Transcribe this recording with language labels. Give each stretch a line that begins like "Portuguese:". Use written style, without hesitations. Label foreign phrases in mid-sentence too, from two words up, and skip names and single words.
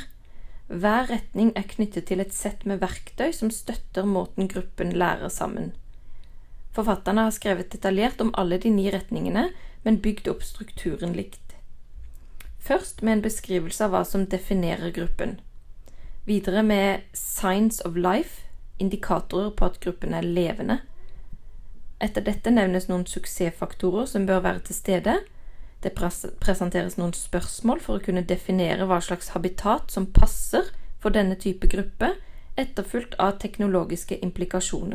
Norwegian: Hver retning er knyttet til et sett med verktøy som støtter måten gruppen lærer sammen. Forfatterne har skrevet detaljert om alle de 9 retningene, men bygd opp strukturen likt. Først med en beskrivelse av hva som definerer gruppen. Videre med
English: signs of life,
Norwegian: indikatorer på at gruppen er levende. Etter dette nevnes noen suksessfaktorer som bør være til stede. Det presenteres noen spørsmål for å kunne definere hva slags habitat som passer for denne type gruppe, etterfulgt av teknologiske implikasjoner.